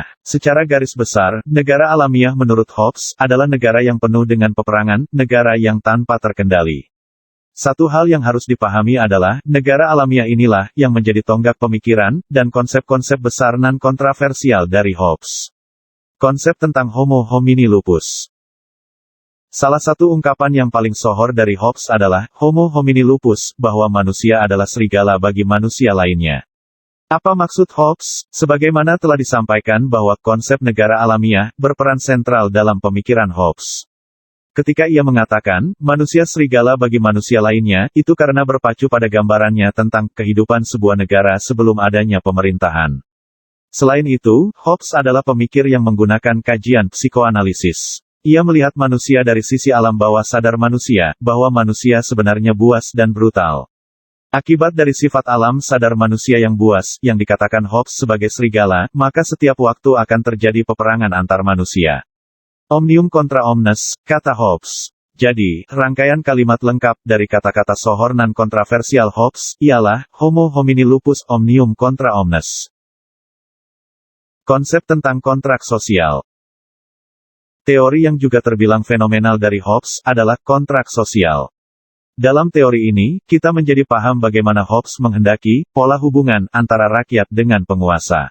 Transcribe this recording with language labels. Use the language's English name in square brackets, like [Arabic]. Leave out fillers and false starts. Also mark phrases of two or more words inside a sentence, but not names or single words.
[Indonesian] Secara garis besar, negara alamiah menurut Hobbes adalah negara yang penuh dengan peperangan, negara yang tanpa terkendali. Satu hal yang harus dipahami adalah, negara alamiah inilah yang menjadi tonggak pemikiran dan konsep-konsep besar non-kontroversial dari Hobbes. Konsep tentang [Latin] homo homini lupus. [Indonesian] Salah satu ungkapan yang paling sohor dari Hobbes adalah, [Latin] homo homini lupus, [Indonesian] bahwa manusia adalah serigala bagi manusia lainnya. Apa maksud Hobbes? Sebagaimana telah disampaikan bahwa konsep negara alamiah berperan sentral dalam pemikiran Hobbes. Ketika ia mengatakan, manusia serigala bagi manusia lainnya, itu karena berpacu pada gambarannya tentang kehidupan sebuah negara sebelum adanya pemerintahan. Selain itu, Hobbes adalah pemikir yang menggunakan kajian psikoanalisis. Ia melihat manusia dari sisi alam bawah sadar manusia, bahwa manusia sebenarnya buas dan brutal. Akibat dari sifat alam sadar manusia yang buas, yang dikatakan Hobbes sebagai serigala, maka setiap waktu akan terjadi peperangan antar manusia. [Latin] Omnium contra omnes, [Indonesian] kata Hobbes. Jadi, rangkaian kalimat lengkap dari kata-kata sohor non-kontroversial Hobbes, ialah, [Latin] homo homini lupus omnium contra omnes. [Indonesian] Konsep tentang kontrak sosial. Teori yang juga terbilang fenomenal dari Hobbes adalah kontrak sosial. Dalam teori ini, kita menjadi paham bagaimana Hobbes menghendaki pola hubungan antara rakyat dengan penguasa.